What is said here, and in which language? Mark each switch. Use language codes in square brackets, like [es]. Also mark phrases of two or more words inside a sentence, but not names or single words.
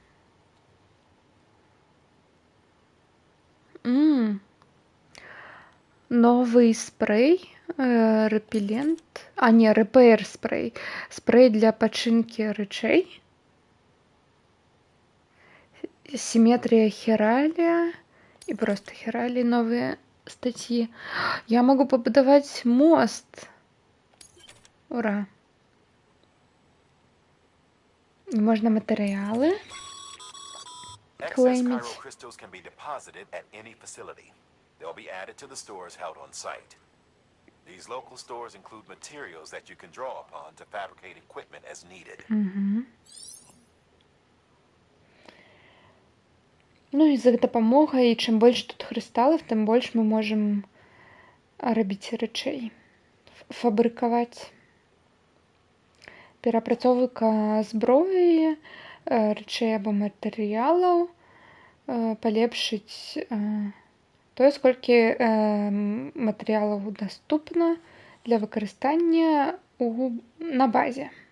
[be] Новый спрей, рэпелент, рэпэйр спрей, спрей для пачынкі рэчэй, сіметрія хіралія і проста хіраліі, новыя статьі. Я могу пабудаваць мост. Ура! І можна матэрыялы клейміць. [en] They'll be added to the stores held on site. These local stores include materials that you can draw upon to fabricate equipment as needed. [be] Ну і за дапамогай, чым больш тут крысталаў, тым больш мы можам рабіць рэчэй, фабрыкаваць. Перапрацоўка зброі, рэчэй або матэрыялаў, палепшыць тое, колькі матэрыялаў даступна для выкарыстання на базе.